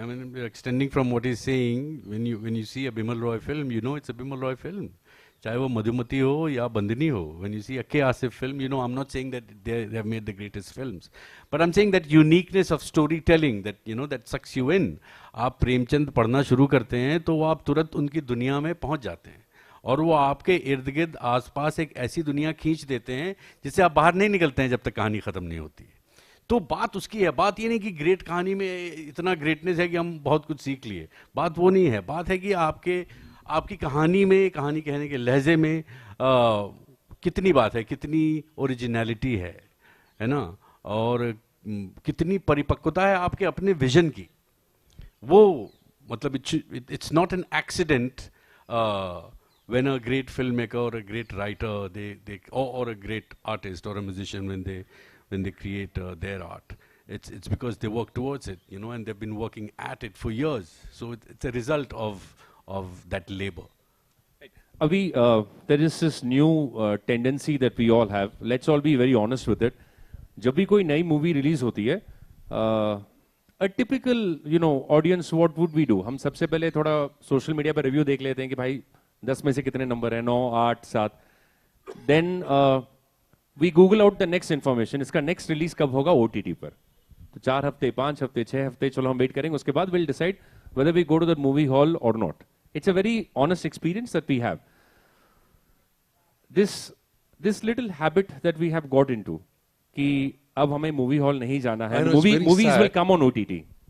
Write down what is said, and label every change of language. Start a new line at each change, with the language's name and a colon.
English: I mean, extending from what he's saying, when you see a Bimal Roy film, you know it's a Bimal Roy film.
Hindi: चाहे वो मधुमती हो या बंदनी हो.
English: When you see a K. Asif film, you know, I'm not saying that they have made the greatest films, but I'm saying that uniqueness of storytelling, that you know, that sucks you in.
Hindi: आप प्रेमचंद पढ़ना शुरू करते हैं तो आप तुरंत उनकी दुनिया में पहुंच जाते हैं और वो आपके इर्द गिर्द आसपास एक ऐसी दुनिया खींच देते हैं जिससे आप बाहर नहीं निकलते हैं जब तक कहानी खत्म नहीं होती है. तो बात उसकी है. बात ये नहीं कि ग्रेट कहानी में इतना ग्रेटनेस है कि हम बहुत कुछ सीख लिए. बात वो नहीं है. बात है कि आपकी कहानी में, कहानी कहने के लहजे में कितनी बात है, कितनी ओरिजिनलिटी है ना, और कितनी परिपक्वता है आपके अपने विजन की. वो मतलब
English: It's not an accident when a great filmmaker or a great writer or a great artist or a musician when they create their art, it's because they work towards it, you know, and they've been working at it for years. So it's a result of that labor. Abhi, there is this new tendency that we all have. Let's all be very honest with it.
Hindi: जब भी कोई नई movie release होती है,
English: a typical, you know, audience, what would we do?
Hindi: हम सबसे पहले थोड़ा सोशल मीडिया पर रिव्यू देख लेते हैं कि भाई 10 में से कितने नंबर है, 9, 8, 7.
English: then we Google out the next information,
Hindi: इसका नेक्स्ट रिलीज कब होगा OTT पर. तो 4 हफ्ते, 5 हफ्ते, 6 हफ्ते, चलो हम वेट करेंगे. उसके बाद
English: Will decide whether we go to the movie hall or not. It's a very honest experience that we have. This little habit that we have got into,
Hindi: कि अब हमें मूवी हॉल नहीं जाना है.
English: Movies will come on OTT.